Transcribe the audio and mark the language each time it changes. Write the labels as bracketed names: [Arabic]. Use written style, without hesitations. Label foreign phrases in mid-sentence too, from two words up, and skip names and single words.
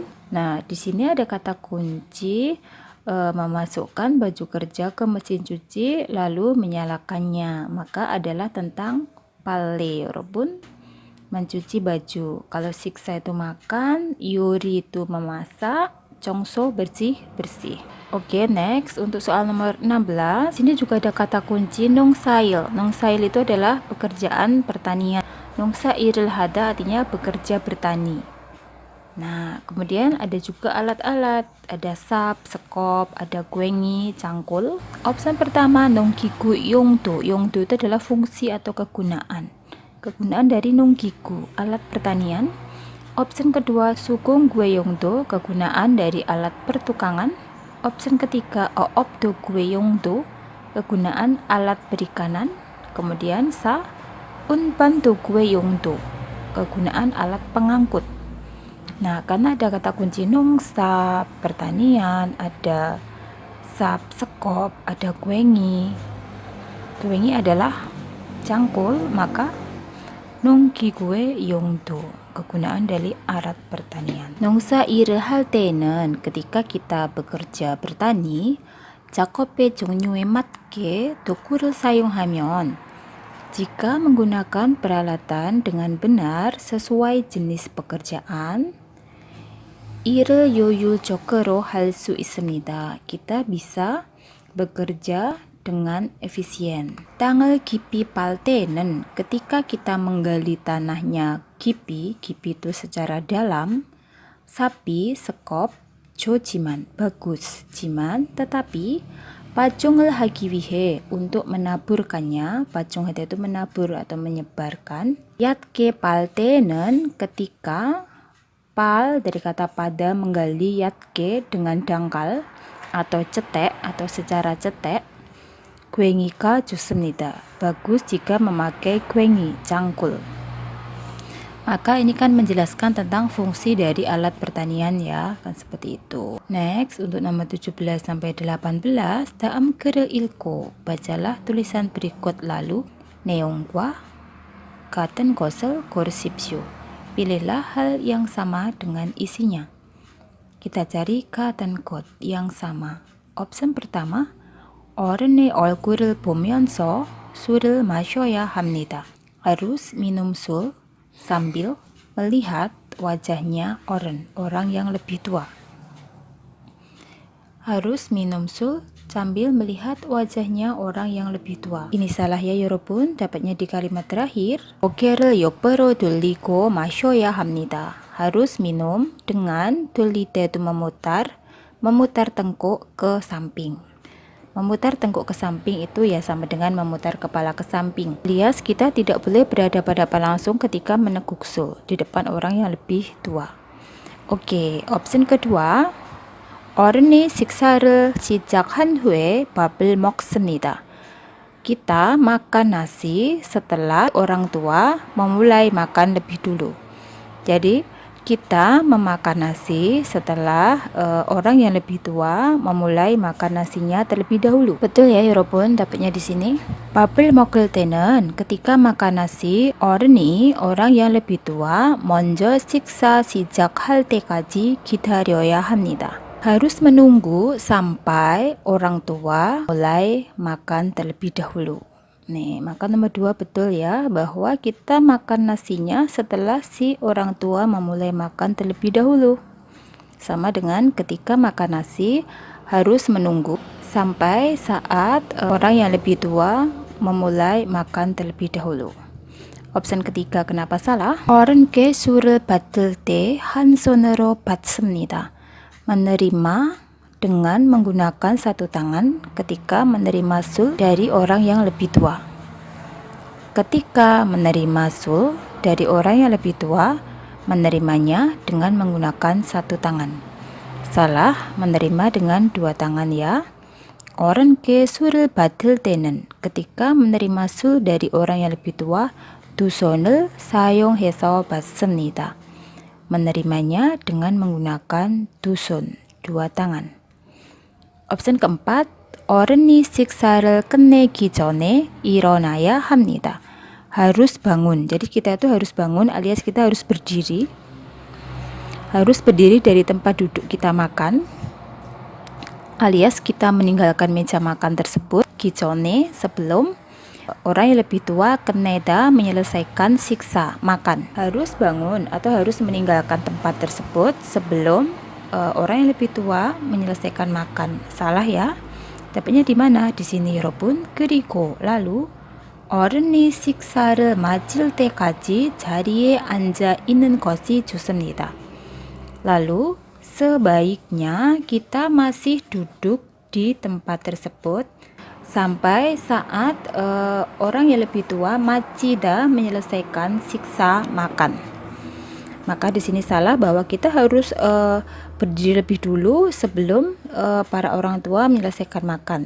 [Indonesian] Nah, di sini ada kata kunci, memasukkan baju kerja ke mesin cuci lalu menyalakannya, maka adalah tentang 빨래, 여러분. Mencuci baju. Kalau siksa itu makan, yuri itu memasak, 청소 bersih-bersih. Oke, next untuk soal nomor 16. Sini juga ada kata kunci 농사일. 농사일 itu adalah pekerjaan pertanian. [Korean] 농사일을 하다 [Indonesian] artinya bekerja bertani. Nah, kemudian ada juga alat-alat. Ada sap, sekop, ada guengi, cangkul. Opsi pertama [Korean] 농기구 용도. [Indonesian] 용도 itu adalah fungsi atau kegunaan. Kegunaan dari 농기구, alat pertanian. Opsi kedua [Korean] 수공 gue 용도, [Indonesian] kegunaan dari alat pertukangan. Opsi ketiga [Korean] oopdo gue 용도, [Indonesian] kegunaan alat perikanan. Kemudian [Korean] sa unban도 gue 용도, [Indonesian] kegunaan alat pengangkut. Nah, karena ada kata kunci 농사, pertanian, ada sap, sekop, ada guengi. Guengi adalah cangkul, maka [Korean] 농기구의 용도, [Indonesian] kegunaan dari alat pertanian. [Korean] 농사일을 할 때는, [Indonesian] ketika kita bekerja bertani, [Korean] 작업의 종류에 맞게 도구를 사용하면, [Indonesian] jika menggunakan peralatan dengan benar sesuai jenis pekerjaan, [Korean] 일을 효율적으로 할 수 있습니다. [Indonesian] Kita bisa bekerja dengan efisien. [Korean] 땅을 깊이 팔 때는, [Indonesian] ketika kita menggali tanahnya 깊이 itu secara dalam, sapi, sekop, 좋지만, bagus, jiman, tetapi, [Korean] 파종을 하기 위해, [Indonesian] untuk menaburkannya, pacung itu menabur atau menyebarkan. [Korean] 얕게 팔 때는, [Indonesian] ketika, pal dari kata pada menggali, 얕게 dengan dangkal atau cetek atau secara cetek. [Korean] 괭이가 좋습니다. [Indonesian] Bagus jika memakai 괭이, cangkul. Maka ini kan menjelaskan tentang fungsi dari alat pertanian ya, kan seperti itu. Next, untuk nomor 17 sampai 18, dalam [Korean] 글을 읽고, [Indonesian] bacalah tulisan berikut lalu [Korean] 내용과 같은 것을 고르십시오. [Indonesian] Pilihlah hal yang sama dengan isinya. Kita cari [Korean] 같은 것 [Indonesian] yang sama. Option pertama, [Korean] 어른의 얼굴을 보면서 술을 마셔야 합니다. [Indonesian] Harus minum sul sambil melihat wajahnya orang yang lebih tua. Harus minum sul sambil melihat wajahnya orang yang lebih tua. Ini salah ya 여러분. Dapatnya di kalimat terakhir. [Korean] 고개를 옆으로 돌리고 마셔야 합니다. [Indonesian] Harus minum dengan [Korean] 돌릴 때도 [Indonesian] memutar tengkuk ke samping. Memutar tengkuk ke samping itu ya sama dengan memutar kepala ke samping. Alias kita tidak boleh berhadapan-hadapan langsung ketika meneguk sul di depan orang yang lebih tua. Oke, option kedua. [Korean] 어른이 식사를 시작한 후에 밥을 먹습니다. [Indonesian] Kita makan nasi setelah orang tua memulai makan lebih dulu. Jadi kita memakan nasi setelah orang yang lebih tua memulai makan nasinya terlebih dahulu. Betul ya 여러분, dapatnya di sini. [Korean] 밥을 먹을 때는 [Indonesian] ketika makan nasi, [Korean] 어른이 [Indonesian] orang yang lebih tua [Korean] 먼저 식사 시작할 때까지 기다려야 합니다. [Indonesian] Harus menunggu sampai orang tua mulai makan terlebih dahulu. Nih, maka nomor 2 betul ya, bahwa kita makan nasinya setelah si orang tua memulai makan terlebih dahulu. Sama dengan ketika makan nasi harus menunggu sampai saat orang yang lebih tua memulai makan terlebih dahulu. Option ketiga kenapa salah? [Korean] 어른께 술을 받을 때 한 손으로 받습니다. [Indonesian] Menerima dengan menggunakan satu tangan ketika menerima sul dari orang yang lebih tua. Ketika menerima sul dari orang yang lebih tua, menerimanya dengan menggunakan satu tangan. Salah, menerima dengan dua tangan ya. [Korean] 어른께 술을 받을 때는 [Indonesian] ketika menerima sul dari orang yang lebih tua, [Korean] 두 손을 사용해서 받습니다. [Indonesian] Menerimanya dengan menggunakan 두손, dua tangan. Option keempat, [Korean] 어른이 식사를 끝내기 전에 일어나야 합니다. [Indonesian] Harus bangun. Jadi kita itu harus bangun alias kita harus berdiri. Harus berdiri dari tempat duduk kita makan. Alias kita meninggalkan meja makan tersebut. 기전에 sebelum orang yang lebih tua keneda menyelesaikan siksa makan. Harus bangun atau harus meninggalkan tempat tersebut sebelum orang yang lebih tua menyelesaikan makan. Salah ya. Dapatnya di mana? Di sini 여러분. [Korean] 그리고 [Indonesian] lalu [Korean] 어른이 식사를 마칠 때까지 자리에 앉아 있는 것이 좋습니다. [Indonesian] Lalu sebaiknya kita masih duduk di tempat tersebut sampai saat orang yang lebih tua macida menyelesaikan siksa makan. Maka di sini salah bahwa kita harus berdiri lebih dulu sebelum para orang tua menyelesaikan makan.